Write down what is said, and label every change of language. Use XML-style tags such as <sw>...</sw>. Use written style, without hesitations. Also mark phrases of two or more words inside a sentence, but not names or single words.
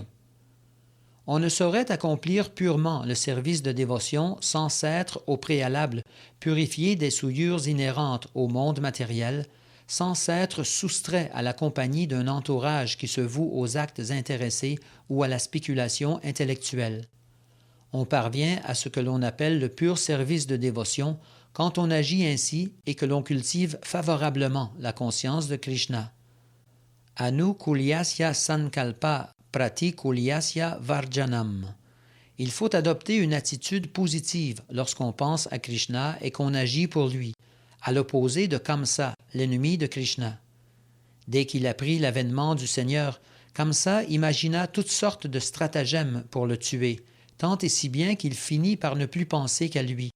<fr>On ne saurait accomplir purement le service de dévotion sans s'être, au préalable, purifié des souillures inhérentes au monde matériel, sans s'être soustrait à la compagnie d'un entourage qui se voue aux actes intéressés ou à la spéculation intellectuelle. On parvient à ce que l'on appelle le pur service de dévotion quand on agit ainsi et que l'on cultive favorablement la conscience de Krishna.</fr> <sa>आनुकूल्यस्य सङ्कल्प प्रातिकूल्यस्य वर्जनम्.</sa> <fr>Il faut adopter une attitude positive lorsqu'on pense à Krishna et qu'on agit pour lui, à l'opposé de Kamsa, l'ennemi de Krishna. Dès qu'il apprit l'avènement du Seigneur, Kamsa imagina toutes sortes de stratagèmes pour le tuer, tant et si bien qu'il finit par ne plus penser qu'à lui.</fr>